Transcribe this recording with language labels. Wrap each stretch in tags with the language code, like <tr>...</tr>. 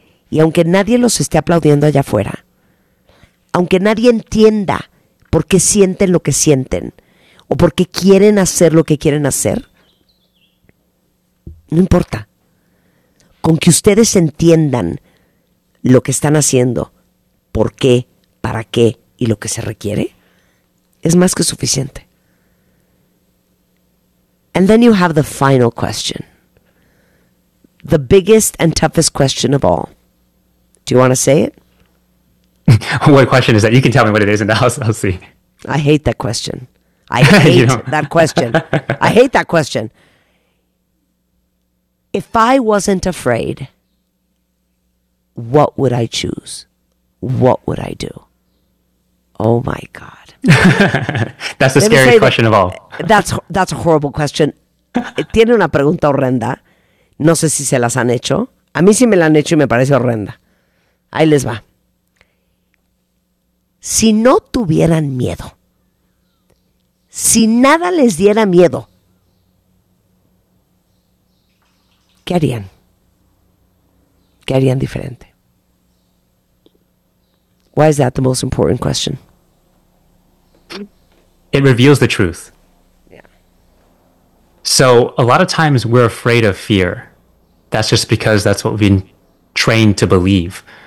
<es>Y aunque nadie los esté aplaudiendo allá afuera, aunque nadie entienda por qué sienten lo que sienten o por qué quieren hacer lo que quieren hacer, no importa. Con que ustedes entiendan lo que están haciendo, por qué, para qué y lo que se requiere, es más que suficiente.</es> <en>And then you have the final question. The biggest and toughest question of all. Do you want to say it? What question is that? You can tell me what it is and I'll see. I hate that question. I hate you know? That question. I hate that question. If I wasn't afraid, what would I choose? What would I do? Oh my God. That's the scariest question of all. That's a horrible question.</en> <es>Tiene una pregunta horrenda. No sé si se las han hecho. A mí sí me la han hecho y me parece horrenda. Ahí les va. Si no tuvieran miedo, si nada les diera miedo, ¿qué harían? ¿Qué harían diferente?</es> <en>Why is that the most important question? It reveals the truth. Yeah. So a lot of times we're afraid of fear. That's just because that's what we've been trained to believe.</en>